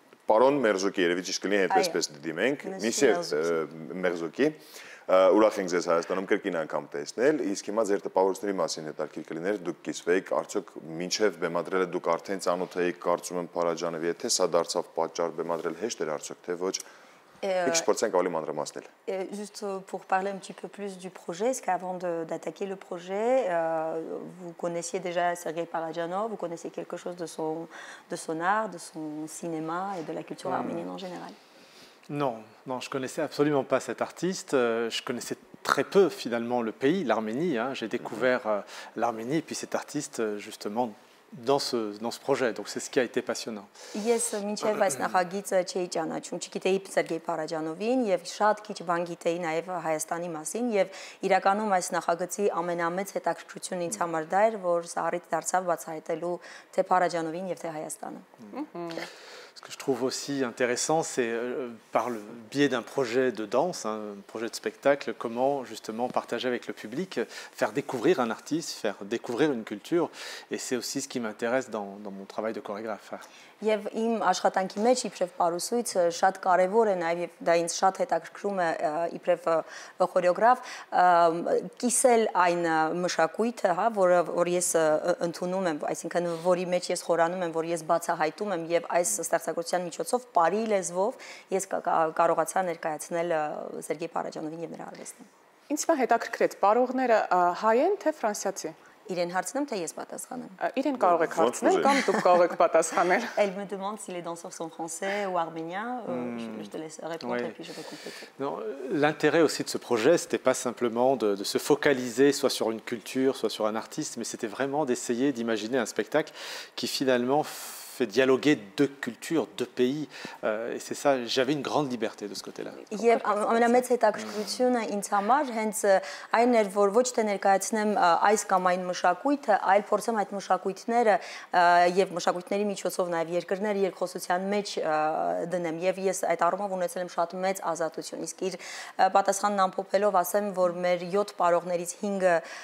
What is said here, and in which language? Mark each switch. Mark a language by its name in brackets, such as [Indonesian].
[Armenian] Պարոն Մերզուկի, երևի ճիշտ կլինի այդպես դիմենք, Միսիեր Մերզուկի, ուրախ ենք ձեզ Հայաստանում կրկին անգամ տեսնել, իսկ հիմա ձեր տպավորությունների մասին հետաքրքիր կլիներ, դուք կիսվեիք, արդյոք մինչև բեմադրելը դուք արդեն ծանոթ էիք կարծում եմ Փարաջանովի հետ, թե սա դարձավ պատճառ բեմադրել հեշտ էր արդյոք, թե ոչ։ Մի քիչ փորձենք ավելի մանրամասնել։ [French] Juste pour parler un petit peu plus du projet, est-ce qu'avant d'attaquer le projet, vous connaissiez déjà Sergei Parajanov, vous connaissiez quelque chose de son art, de son cinéma et de la culture arménienne en général? Non, non, je connaissais absolument pas cet artiste. Je connaissais très peu finalement le pays, l'Arménie. J'ai découvert l'Arménie et puis cet artiste justement dans ce projet. Donc c'est ce qui a été passionnant. [Armenian] Ես մինչև այս նախագիծը չէի ճանաչում, չգիտեի Սերգեյ Փարաջանովին եւ շատ քիչ բան գիտեի նաեւ Հայաստանի մասին եւ իրականում այս նախագծի ամենամեծ հետաքրքրությունը ինձ համար դա էր, որ սա առիթ դարձավ բացահայտելու թե Փարաջանովին եւ թե Հայաստանը։ [French] Ce que je trouve aussi intéressant, c'est par le biais d'un projet de danse, un projet de spectacle, comment justement partager avec le public, faire découvrir un artiste, faire découvrir une culture. Et c'est aussi ce qui m'intéresse dans mon travail de chorégraphe. [Armenian] Եվ իմ աշխատանքի մեջ իբրև պարուսույց շատ կարևոր է նաև դա ինձ շատ հետաքրքրում է իբրև խորեոգրաֆ կիսել այն մշակույթը, հա, որ ես ընդունում եմ, այսինքն որի մեջ ես խորանում եմ, որ ես բացահայտում եմ եւ այս ստեղծագործության միջոցով բարի լեզվով ես կարողացա ներկայացնել Սերգեյ Փարաջանովին եւ նրա արվեստին։ Ինչ մա հետաքրքրեց, պարողները հայ են թե ֆրանսիացի։ Իրեն հարցնեմ թե ես պատասխանեմ։ Իրեն կարող եք հարցնել կամ դուք կարող եք պատասխանել։ [French] Elle me demande si les danseurs sont français ou arméniens. Je te laisse répondre et puis je vais compléter. L'intérêt aussi de ce projet, c'était pas simplement de se focaliser soit sur une culture, soit sur un artiste, mais c'était vraiment d'essayer d'imaginer un spectacle qui finalement fait dialoguer deux cultures, deux pays. Et c'est ça, j'avais une grande liberté de ce côté-là. [Armenian] Եվ ամենամեծ հետաքրքրությունը ինձ համար հենց այն էր, որ ոչ թե ներկայացնեմ այս կամ այն մշակույթը, այլ փորձեմ այդ մշակույթները եւ մշակույթների միջոցով նաեւ երկրների երկխոսության մեջ դնեմ եւ ես այդ առումով ունեցել եմ շատ մեծ ազատություն։ Իսկ իր պատասխանն ամփոփելով ասեմ, որ մեր 7 պարողներից 5-ը